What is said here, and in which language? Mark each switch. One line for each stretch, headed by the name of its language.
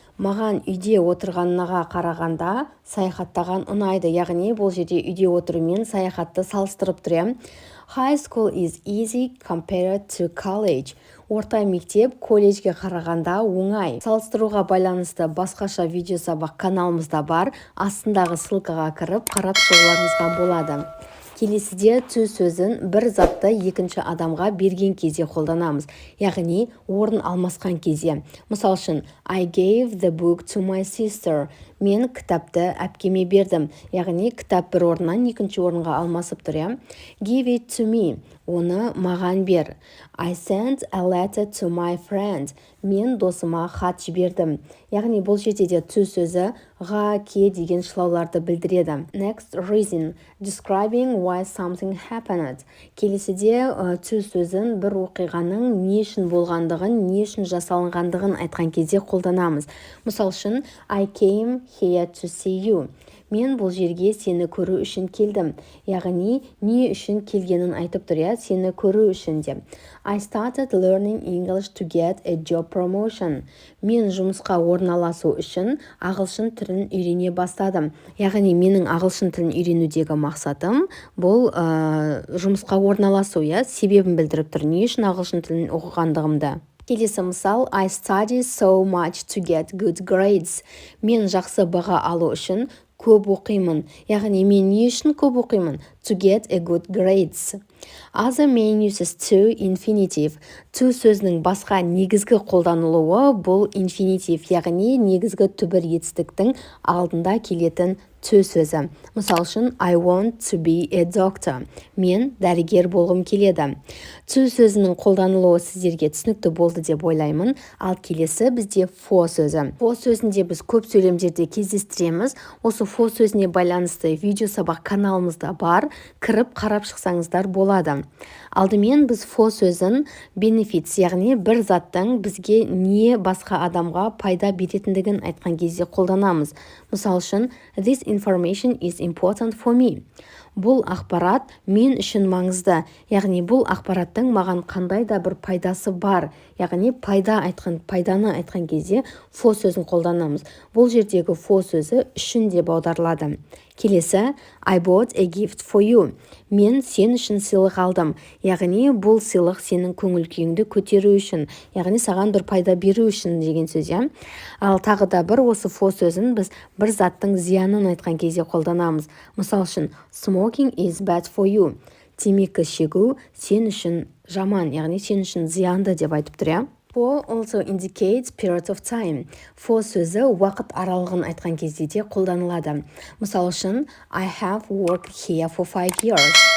Kazakh: Маған үйде отырғанға қарағанда саяхаттаған ұнайды. Яғни бұл жерде үйде отырумен саяхатты салыстырып тұр.
English: High school is easy compared to college.
Kazakh: Орта мектеп колледжге қарағанда оңай. Салыстыруға байланысты басқаша видео сабақ каналымызда бар. Астындағы ссылкаға кіріп қарап шығуларыңызға болады. Келесіде to сөзін бір затты екінші адамға берген кезде қолданамыз, яғни орын алмасқан кезде. Мысал үшін,
English: I gave the book to my sister.
Kazakh: Мен кітапты әпкеме бердім, яғни кітап бір орыннан екінші орынға алмасып тұр.
English: Give it to me.
Kazakh: Оны маған бер.
English: I sent a letter to my friend.
Kazakh: Мен досыма хат жібердім. Яғни бұл жерде де to сөзі ға, ке деген шылауларды білдіреді.
English: Next, reason. Describing why something happened.
Kazakh: Келесіде to сөзін бір оқиғаның не үшін болғандығын, не үшін жасалынғандығын айтқан кезде қолданамыз. Мысал үшін,
English: I came here to see you.
Kazakh: Мен бұл жерге сені көру үшін келдім. Яғни не үшін келгенін айтып тұр, сені көру үшін де.
English: I started learning English to get a job promotion.
Kazakh: Мен жұмысқа орналасу үшін ағылшын тілін үйрене бастадым. Яғни менің ағылшын тілін үйренудегі мақсатым бұл жұмысқа орналасу, себебін білдіріп тұр, не үшін ағылшын тілін оқығандығымды. Келесі мысал,
English: I study so much to get good grades.
Kazakh: Мен жақсы баға алу үшін көп оқимын. Яғни мен не үшін көп оқимын?
English: To get a good grades. Other main uses to infinitive.
Kazakh: To сөзінің басқа негізгі қолданылуы бұл infinitive, яғни негізгі түбір етістіктің алдында келетін to сөзі. Мысал үшін,
English: I want to be a doctor.
Kazakh: Мен дәрігер болғым келеді. To сөзінің қолданылуы сіздерге түсінікті болды деп ойлаймын. Ал келесі бізде for сөзі. For сөзінде біз көп сөйлемдерде кездестіреміз. Осы for сөзіне байланысты видео сабақ каналымызда бар. Кіріп қарап шықсаңыздар болады. Алдымен біз for сөзін benefits, яғни бір заттың бізге не басқа адамға пайда беретіндігін айтқан кезде қолданамыз. Мысал үшін,
English: this information is important for me.
Kazakh: Бұл ақпарат мен үшін маңызды, яғни бұл ақпараттың маған қандай да бір пайдасы бар, яғни пайданы айтқан кезде for сөзін қолданамыз. Бұл жердегі for сөзі үшін деп аударылады. Келесі,
English: I bought a gift for you.
Kazakh: Мен сен үшін сыйлық алдым. Яғни бұл сыйлық сенің көңіл күйіңді көтеру үшін, яғни саған бір пайда беру үшін деген сөз. Ал тағы да бір осы for сөзін біз бір заттың зиянын айтқан кезде қолданамыз. Мысал үшін,
English: smoking is bad for you.
Kazakh: Темекі шегу сен үшін жаман, яғни сен үшін зиянды деп айтып тұр.
English: For also indicates period of time.
Kazakh: For сөзі уақыт аралығын айтқан кезде де қолданылады. Мысал үшін,
English: I have worked here for 5 years.